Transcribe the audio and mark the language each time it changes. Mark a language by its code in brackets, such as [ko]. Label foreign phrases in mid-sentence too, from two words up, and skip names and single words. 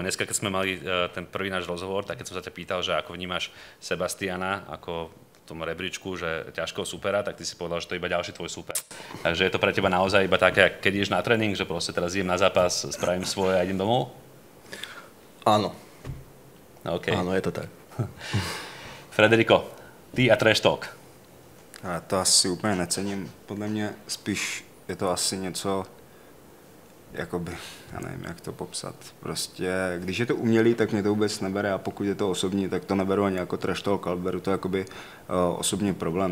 [sk] Dneska, keď sme mali ten prvý náš rozhovor, tak keď som sa ťa pýtal, že ako vnímaš Sebastiana ako v tom rebríčku, že ťažkého supera, tak ty si povedal, že to je iba ďalší tvoj super. Takže je to pre teba naozaj iba také, keď ideš na tréning, že proste teraz idem na zápas, spravím svoje a idem domov? Áno. Okay. Áno, je to tak. Federico, ty a [en] trash talk. [cs] Já to asi úplně necením. Podle mě spíš je to asi něco, jakoby, já nevím, jak to popsat. Prostě, když je to umělý, tak mě to vůbec nebere a pokud je to osobní, tak to neberu ani jako [en] trash talk, [cs] ale beru to jakoby osobní problém.